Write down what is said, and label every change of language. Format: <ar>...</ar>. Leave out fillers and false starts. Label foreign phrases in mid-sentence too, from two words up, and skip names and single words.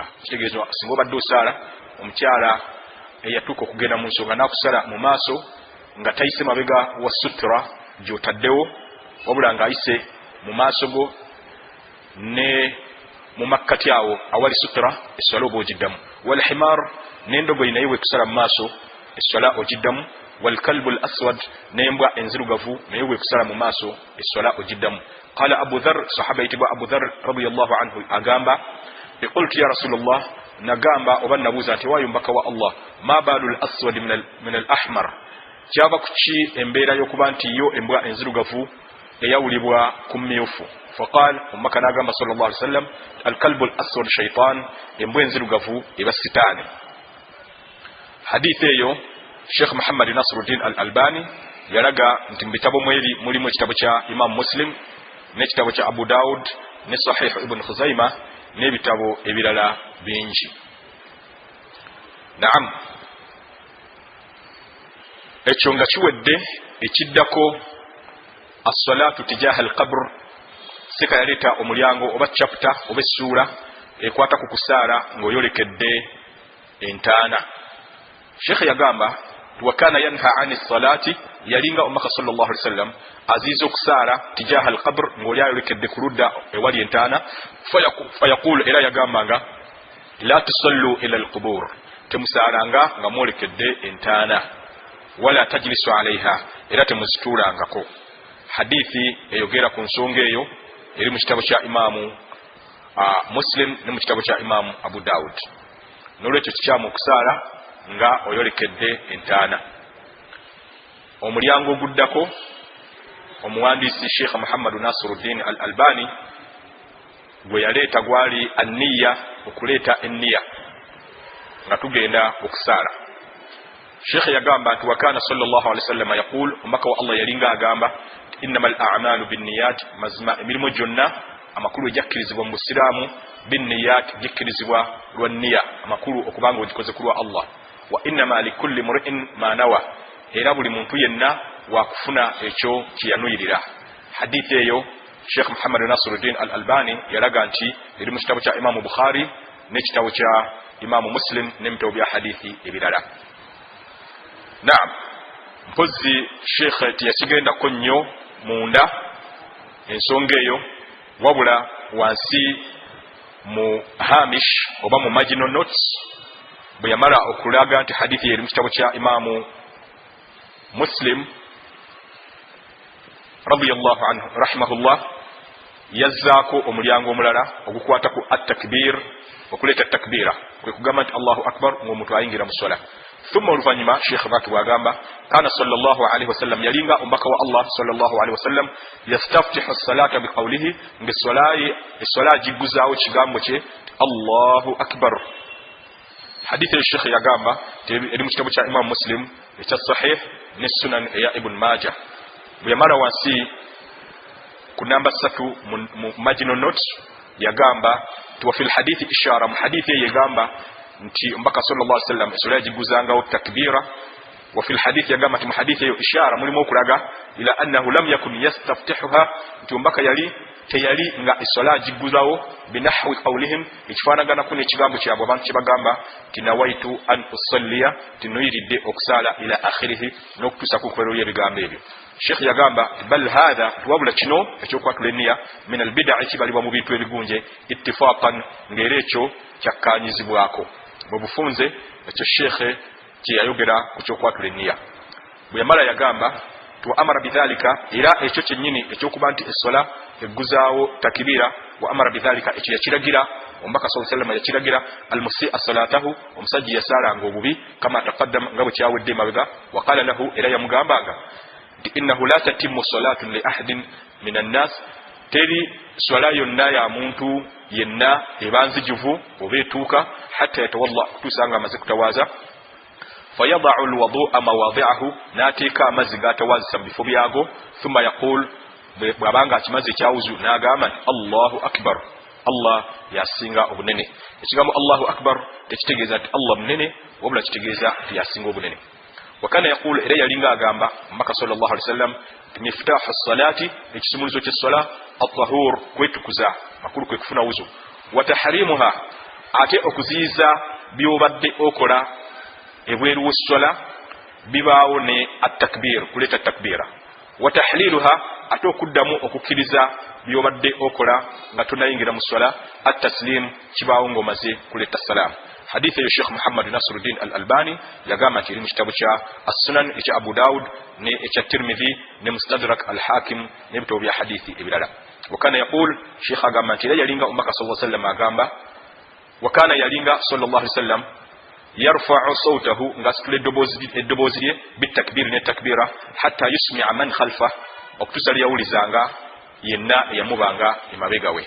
<lg>Kitegeeza singa obadde osaala omukyala eyatuuka okugenda mu nsonga n'akusala mu maaso nga tayise mabega wa sutra gy'otaddewo, wabula ng'ayise mu maaso go ne mu makkati awo awali sutra, esswala oba ogiddamu.</lg> <ar>والحمار,</ar> <lg>n'endogoyi naye weekusala mu maaso, esswala ogiddamu.</lg> <ar>والكلب الأسود,</ar> <lg>n'embwa enzirugavu naye weekusala mu maaso, esswala ogiddamu.</lg> <ar>قال أبو ذر,</ar> <lg>sahaba yitibwa Abu Dharr</lg> <ar>رضي الله عنه</ar> <lg>agamba</lg> <ar>قلت يا رسول الله,</ar> <lg>nagamba oba nabuuza nti waayo mbaka wa Allah,</lg> <ar>ما بال الأسود من الأحمر,</ar> <lg>kyava kuki embeera y'okuba nti yo embwa enzirugavu eyawulibwa ku mmyufu?</lg> <ar>فقال,</ar> <lg>omubaka n'agamba</lg> <ar>صلى الله عليه وسلم، الكلب الأسود شيطان,</ar> <lg>embwa enzirugavu eba sitaani. Hadithi eyo Sheikh Muhammad Nasiruddin al-Albani yalaga nti mu bitabo mweri mulimu ekitabo kya Imam Muslim n'ekitabo kya Abu Daud ne Sahih Ibn Khuzaima n'ebitabo ebirala bingi. Naam, ekyo nga kiwedde, ekiddako</lg> <ar>الصلاة تجاه القبر,</ar> <lg>sika yaleta omulyango oba chapter oba essula ekwata ku kusaala ng'oyolekedde entaana. Sheikh yagamba</lg> <ar>وكان ينهى عن الصلاة,</ar> <lg>yalinga omubaka</lg> <ar>صلى الله عليه وسلم</ar> <lg>aziza okusaala</lg> <ar>تجاه القبر</ar> <lg>ng'oli ayolekedde ku ludda ewali entaana.</lg> <ar>فيقول,</ar> <lg>era yagambanga</lg> <ar>لا تصلوا إلى القبور,</ar> <lg>temusaalanga nga mwolekedde entaana.</lg> <ar>ولا تجلسوا عليها,</ar> <lg>era temuzituulangako. Hadithi eyogera ku nsonga eyo eri mu kitabo kya Imamu Muslim ne mu kitabo kya Imamu Abu Daud. Nolwekyo kikyamu okusaala nga oyolekedde entaana. Omulyango guddako omuwandiisi Sheikh Muhammad Nasiruddin Al-Albani gwe yaleeta gwali anniya, okuleeta enniya nga tugenda okusaala. Sheikh yagamba nti</lg> <ar>وكان صلى الله عليه وسلم يقول,</ar> <lg>omaka wa Allah yalinga agamba</lg> <ar>إنما الأعمال بالنيات,</ar> <lg>mazima emirimu gyonna amakulu ejakkirizibwa mu Busiraamu binniyat, jikkirizibwa lwa nniya, amakulu okubanga ogikoze kulwa Allah.</lg> <ar>وإنما لكل امرئ ما نوى,</ar> <lg>era buli muntu yenna wakufuna ekyo kiyanuyirira. Hadithi eyo Sheikh Muhammad Nasiruddin Al-Albani yalaga nti eri mu kitabo kya Imam Bukhari n'ekitabo kya Imam Muslim n'ebitabo bya hadithi ebirala. Naam, mpozi Sheikh tiyakigendako nnyo munda ensonga eyo, wabula wansi mu hamish oba mu</lg> <en>marginal notes</en> <lg>bwe yamala okulaga nti hadithi eri mu kitabo kya Imam Muslim</lg> <ar>رضي الله عنه رحمه الله,</ar> <lg>yazzaako omulyango omulala ogukwata ku at-takbir, okuleeta takbira, kwe kugamba nti</lg> <ar>الله أكبر</ar> <lg>ng'omuntu ayingira mu swala. Thumma oluvanyuma Sheikh baki wagamba</lg> <ar>كان صلى الله عليه وسلم</ar> <lg>yalinga omubaka wa Allah</lg> <ar>صلى الله عليه وسلم يستفتح الصلاة بقوله,</ar> <lg>ngeswala jiguzaawo kigambo kye</lg> <ar>الله أكبر.</ar> <lg>Hadithi ya Sheikh yagamba eri mu kitabo kya Imam Muslim ekya sahih ne sunan ya Ibn Majah. Bwe yamala wansi ku namba 3 mu</lg> <en>marginal notes</en> <lg>yagamba</lg> <ar>وفي الحديث إشارة,</ar> <lg>mu hadithi yagamba nti mbaka</lg> <ar>صلى الله عليه وسلم</ar> <lg>eswala yagiguzangawo takbira.</lg> <ar>وفي الحديث</ar> <lg>yagamba nti mu hadithi eyo ishara mulimu okulaga</lg> <ar>إلى أنه لم يكن يستفتحها,</ar> <lg>nti mbaka teyali nga eswala agiguzawo</lg> <ar>بنحو قولهم,</ar> <lg>ekifaanagana ku n'ekigambo kyabwe abantu kyebagamba ti</lg> <ar>نويت أن أصلي,</ar> <lg>tinoyiridde okusala</lg> <ar>إلى آخره,</ar> <lg>n'okutuusa ku nkomerero y'ebigambo ebyo. Sheikh yagamba</lg> <ar>بل هذا,</ar> <lg>tuwabula kino ekyokwatula enniya</lg> <ar>من البدعة,</ar> <lg>kibalibwa mu bintu ebigunje ittifaqan, ng'era ekyo kyakkanyizibwako mu bufunze ekyo Sheikh kyeyayogera ku kyokwatula enniya. Bwe yamala yagamba tu</lg> <ar>أمر بذلك,</ar> <lg>era ekyo kyennyini ekyokuba nti essola egguzaawo takibira,</lg> <ar>وأمر بذلك,</ar> <lg>ekyo yakiragira omubaka</lg> <ar>صلى الله عليه وسلم,</ar> <lg>yakiragira</lg> <ar>المسيء صلاته,</ar> <lg>omusajja yasalanga obubi,</lg> <ar>كما تقدم,</ar> <lg>nga bwe kyawedde emabega.</lg> <ar>وقال له,</ar> <lg>era yamugambanga nti</lg> <ar>إنه لا تتم صلاة لأحد من الناس,</ar> <lg>teri swala yonna ya muntu yenna ebanzijuvu oba etuuka</lg> <ar>حتى يتوضأ,</ar> <lg>kutuusa nga amaze kutawaaza.</lg> <ar>فيضع الوضوء مواضعه,</ar> <lg>n'ateeka amazzi g'atawaazisa mu bifo byago.</lg> <ar>ثم يقول,</ar> <lg>bw'abanga akimaze ekyawuzu n'agamba nti</lg> <ar>الله أكبر,</ar> <lg>Allah yasinga obunene. Ekigambo</lg> <ar>الله أكبر</ar> <lg>tekitegeeza nti Allah munene, wabula kitegeeza nti yasinga obunene.</lg> <ar>وكان يقول,</ar> <lg>era yalinga agamba mbaka</lg> <ar>صلى الله عليه وسلم مفتاح الصلاة,</ar> <lg>ekisumulizo ky'essola at-tahur, kwetukuza, makulu kwe kufuna wuzu.</lg> <ar>وتحريمها,</ar> <lg>ate okuziyiza byobadde okola ebweru w'essola bibaawo ne at-takbir, kuleeta takbira.</lg> <ar>وتحليلها,</ar> <lg>ate okuddamu okukkiriza byobadde okola nga tonayingira mu ssola at-taslim, kibaawo ng'omaze kuleeta salamu. Hadithi ya Sheikh Muhammad Nasiruddin Al-Albani yagamba nti eri mu kitabu kya As-Sunan ekya Abu Daud ne ekya Tirmidhi ne Mustadrak Al-Hakim n'ebitabo bya hadithi ebirala.</lg> <ar>وكان يقول,</ar> <lg>Sheikh agamba nti era yalinga omubaka</lg> <ar>صلى الله عليه وسلم</ar> <lg>agamba, wakana yalinga</lg> <ar>صلى الله عليه وسلم يرفع صوته,</ar> <lg>ngasitula eddoboozi lye bitakbiri ne takbira,</lg> <ar>حتى يسمع من خلفه,</ar> <lg>okutuusa liyawulizanga yenna eyamubanga emabega we.</lg>